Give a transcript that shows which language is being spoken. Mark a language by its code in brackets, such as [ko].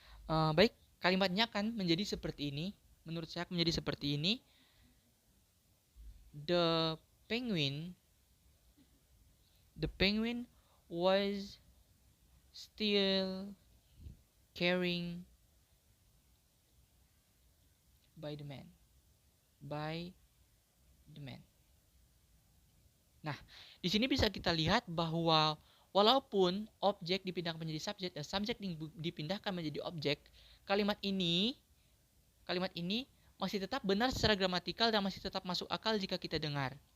[id] Baik, kalimatnya akan menjadi seperti ini. Menurut saya akan menjadi seperti ini. [en] The penguin was still carrying by the man. [id] Nah, di sini bisa kita lihat bahwa walaupun objek dipindahkan menjadi subjek dan subjek dipindahkan menjadi objek, kalimat ini masih tetap benar secara gramatikal dan masih tetap masuk akal jika kita dengar.